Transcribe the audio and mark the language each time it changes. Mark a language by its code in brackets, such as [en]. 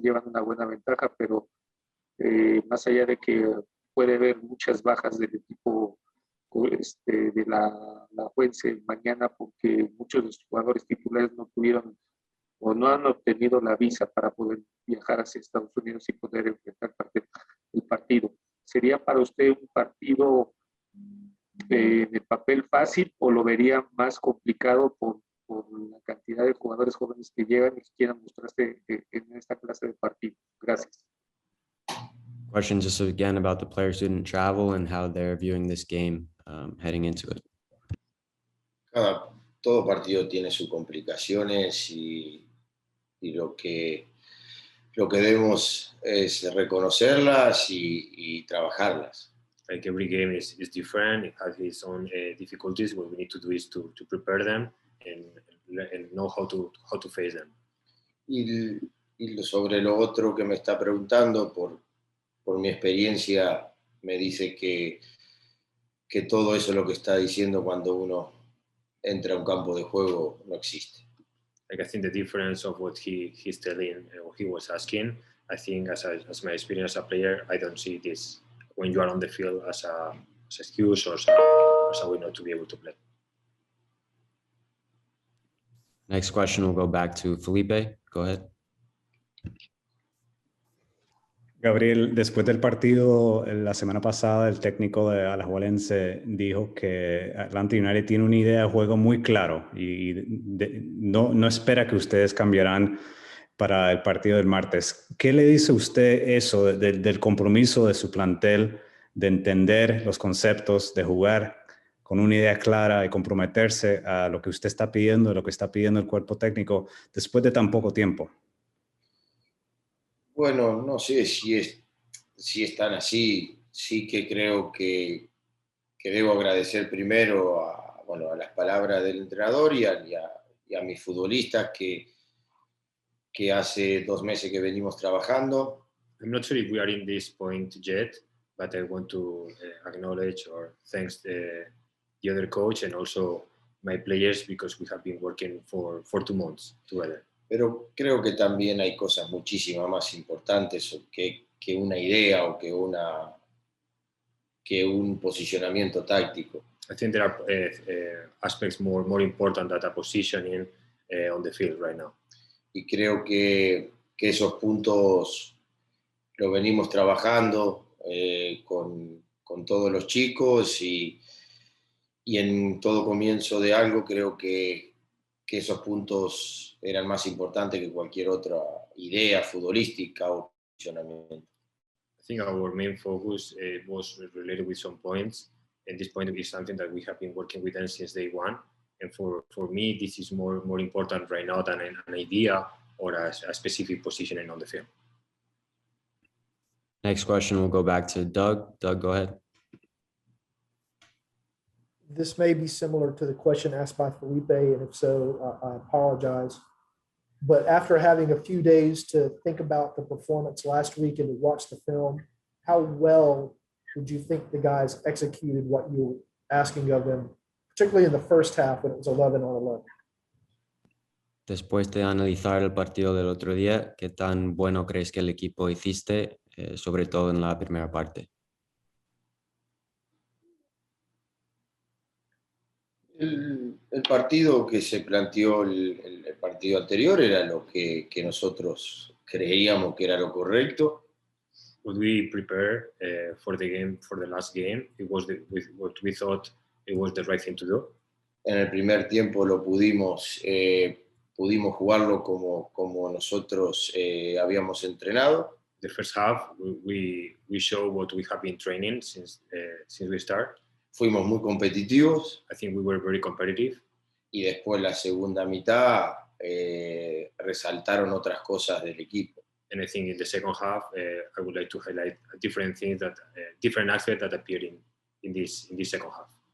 [es] Llevan una buena ventaja, pero más allá de que puede haber muchas bajas del equipo de la Alajuelense mañana, porque muchos de los jugadores titulares no tuvieron o no han obtenido la visa para poder viajar hacia Estados Unidos y poder enfrentar el partido. ¿Sería para usted un partido en el papel fácil o lo vería más complicado por la cantidad de jugadores jóvenes que llegan y que quieran mostrarse en esta clase de partido? Gracias. [en] Question just again about the players who didn't travel and how they're viewing this game heading into it. [es] Todo partido tiene sus complicaciones y lo que debemos es reconocerlas y trabajarlas. [en] Like every game is different, it has its own difficulties. What we need to do is to prepare them and know how to face them. [es] Y sobre lo otro que me está preguntando, por mi experiencia, me dice que todo eso lo que está diciendo cuando uno entra a un campo de juego no existe. [en] Like I think the difference of what he's telling or he was asking, I think as my experience as a player, I don't see this when you are on the field as an excuse or as a way not to be able to play. Next question will go back to Felipe. Go ahead. [es] Gabriel, después del partido la semana pasada, el técnico de Alajuelense dijo que Atlanta United tiene una idea de juego muy claro y no espera que ustedes cambiarán para el partido del martes. ¿Qué le dice usted eso del compromiso de su plantel, de entender los conceptos, de jugar con una idea clara y comprometerse a lo que usted está pidiendo, lo que está pidiendo el cuerpo técnico después de tan poco tiempo? Bueno, no sé si están así. Sí que creo que debo agradecer primero a las palabras del entrenador y a mis futbolistas que hace 2 meses que venimos trabajando. [en] I'm not sure if we are in this point yet, but I want to acknowledge or thanks the other coach and also my players because we have been working for 2 months together. [es] Pero creo que también hay cosas muchísimas más importantes que una idea o que un posicionamiento táctico. [en] I think there are aspects more important than a positioning on the field right now. [es] Y creo que esos puntos los venimos trabajando con todos los chicos y en todo comienzo de algo creo que esos puntos eran más importantes que cualquier otra idea futbolística o posicionamiento. [en] I think our main focus was related with some points, and this point is something that we have been working with them since day one. And for me, this is more important right now than an idea or a specific positioning on the field. Next question will go back to Doug. Doug, go ahead. This may be similar to the question asked by Felipe, and if so, I apologize. But after having a few days to think about the performance last week and to watch the film, how well did you think the guys executed what you were asking of them particularly in the first half when it was 11 on 11. [es] Después de analizar el partido del otro día, ¿qué tan bueno crees que el equipo hiciste, sobre todo en la primera parte? El partido que se planteó el partido anterior era lo que nosotros creíamos que era lo correcto. [en] What we prepared for the last game, it was what we thought it was the right thing to do. [es] En el primer tiempo lo pudimos jugarlo como nosotros habíamos entrenado. [en] The first half, we showed what we have been training since we start. [es] Fuimos muy competitivos. [en] I think we were very competitive. [es] Y después la segunda mitad resaltaron otras cosas del equipo. [en] And I think in the second half, I would like to highlight different things different aspects that appeared in this second half.